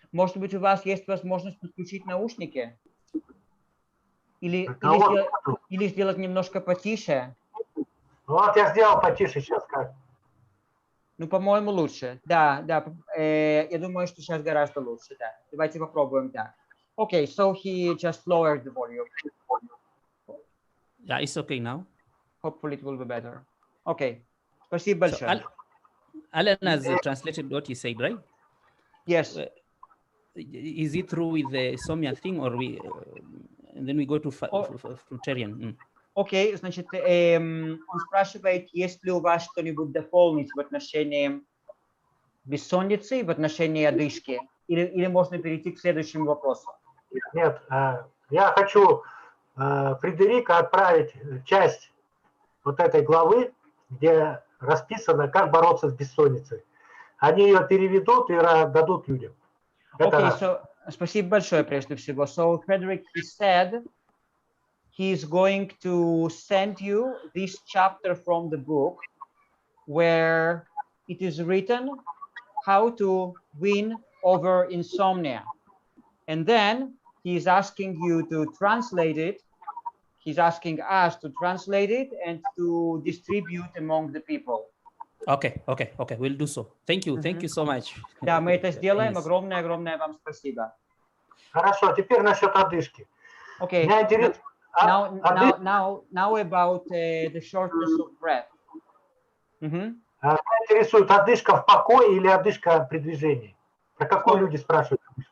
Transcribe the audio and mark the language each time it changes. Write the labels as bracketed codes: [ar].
[ru] Может быть, у вас есть возможность подключить наушники? Или сделать немножко потише? Вот я сделал потише сейчас как. Ну, по-моему, лучше. Да, я думаю, что сейчас гораздо лучше, да. Давайте попробуем так. [en] Okay, so he just lowered the volume. Yeah, it's okay now. Hopefully it will be better. [ru] Okay. Спасибо большое. [en] Alan has translated what he said, right? Yes. Is it through with the Somia thing, or and then we go to fruitarian? [ru] Окей, значит, он спрашивает, есть ли у вас что-нибудь дополнить в отношении бессонницы, в отношении одышки, или можно перейти к следующему вопросу? Нет, я хочу Фредерика отправить часть вот этой главы, где расписано, как бороться с бессонницей. Они ее переведут и дадут людям. Окей, спасибо большое прежде всего. [en] So, Frederick, he said he's going to send you this chapter from the book where it is written how to win over insomnia. And then he's asking you to translate it. He's asking us to translate it and to distribute among the people. Okay, we'll do so. Thank you so much. [ru] Да, мы это сделаем. Огромное вам спасибо. Хорошо, теперь насчет одышки. [en] Okay. [ru] Меня интересует... [en] Now about the shortness of breath. [ru] Меня интересует одышка в покое или одышка при движении. Про какую люди спрашивают?